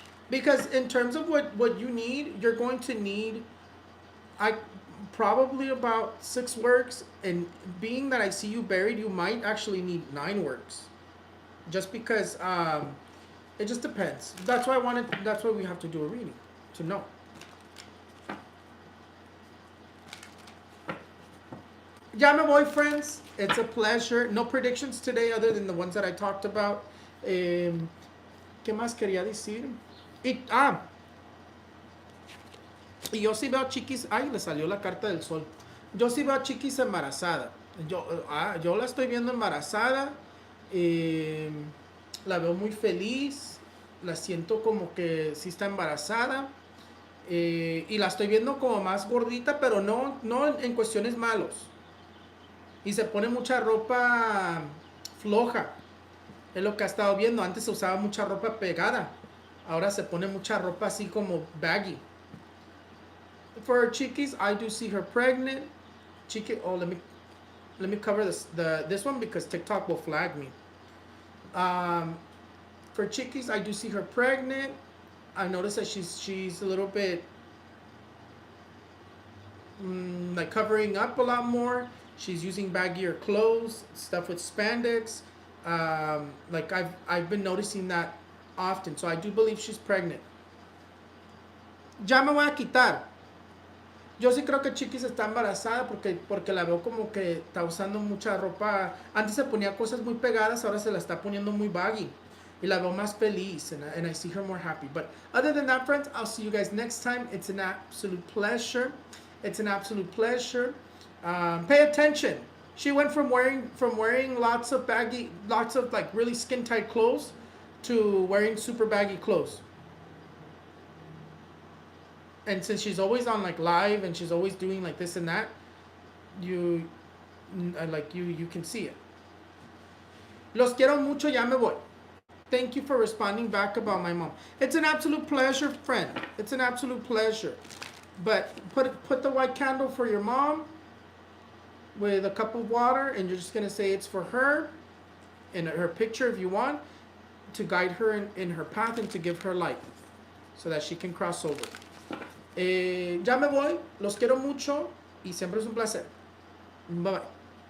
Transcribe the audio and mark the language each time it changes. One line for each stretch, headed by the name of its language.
English: Because in terms of what you need, you're going to need probably about 6 works, and being that I see you buried, you might actually need 9 works, just because it just depends. That's why we have to do a reading to know.
Spanish: Ya me voy,
English: friends. It's a pleasure. No predictions today other than the ones that I talked about.
Spanish: ¿Qué más quería decir? Y yo sí veo chiquis. Ay, le salió la carta del sol. Yo sí veo a Chiquis embarazada. Yo la estoy viendo embarazada. eh, la veo muy feliz. La siento como que sí está embarazada. Y la estoy viendo como más gordita, pero no en cuestiones malos. Y se pone mucha ropa floja. Es lo que ha estado viendo. Antes se usaba mucha ropa pegada. Ahora se pone mucha ropa así como baggy.
English: For Chiquis, I do see her pregnant. Chiqui, oh, let me cover this one because TikTok will flag me. Um, for Chiquis, I do see her pregnant. I noticed that she's a little bit like covering up a lot more. She's using baggier clothes, stuff with spandex. Like I've been noticing that often, so I do believe she's pregnant.
Spanish: Ya me voy a quitar. Yo sí creo que Chiquis está embarazada porque la veo como que está usando mucha ropa. Antes se ponía cosas muy pegadas, ahora se la está poniendo muy baggy. Y la veo más feliz
English: and I see her more happy. But other than that, friends, I'll see you guys next time. It's an absolute pleasure. It's an absolute pleasure. Pay attention. She went from wearing lots of like really skin tight clothes to wearing super baggy clothes. And since she's always on like live and she's always doing like this and that, you you can see it.
Spanish: Los quiero mucho, ya me voy.
English: Thank you for responding back about my mom. It's an absolute pleasure, friend. It's an absolute pleasure. But put the white candle for your mom with a cup of water, and you're just gonna say it's for her, in her picture if you want, to guide her in her path and to give her light, so that she can cross over.
Spanish: Ya me voy, los quiero mucho y siempre es un placer. Bye bye.